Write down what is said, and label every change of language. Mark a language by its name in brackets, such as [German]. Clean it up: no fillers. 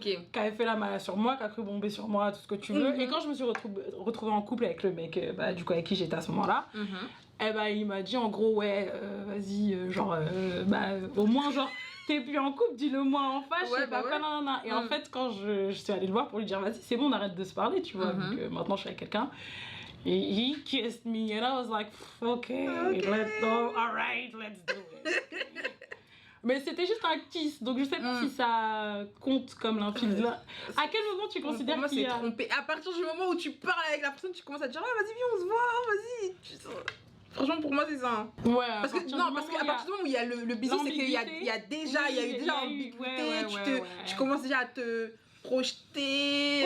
[French] Qui avait fait la malade sur moi, qui a cru bomber sur moi, tout ce que tu veux. Et quand je me suis retrouvée en couple avec le mec, du coup, avec qui j'étais à ce moment-là, eh ben, il m'a dit en gros, ouais, vas-y, au moins, genre, t'es plus en couple, dis-le moi en face, je sais pas quoi, non. Et en fait, quand je suis allée le voir pour lui dire, vas-y, c'est bon, on arrête de se parler, tu vois, vu que maintenant je suis avec quelqu'un. [English] Et he kissed me, and I was like, okay. Alright, let's do it. [French] Mais c'était juste un kiss, donc je sais pas si ça compte comme l'infidèle. À quel moment tu considères qu'il y a... trompé. À partir du moment où tu parles avec la personne, tu commences à dire, ah, vas-y, viens, on se voit, vas-y. Franchement, pour moi, c'est ça. Ouais, parce qu'à partir du moment où il y a le bisou, c'est qu'il y a eu déjà ambiguïté, tu commences déjà à te projeter.